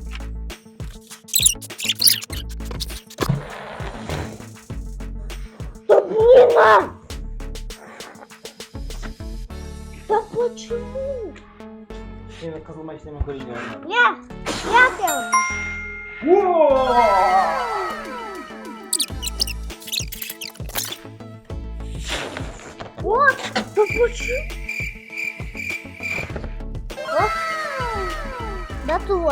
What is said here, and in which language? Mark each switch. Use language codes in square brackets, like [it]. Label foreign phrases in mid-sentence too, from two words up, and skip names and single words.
[ru] Да блин, а! Да почему? [kk] Мені қызыл машинамен көрейін. [ru] Я первый. Вот, да почему? Готово.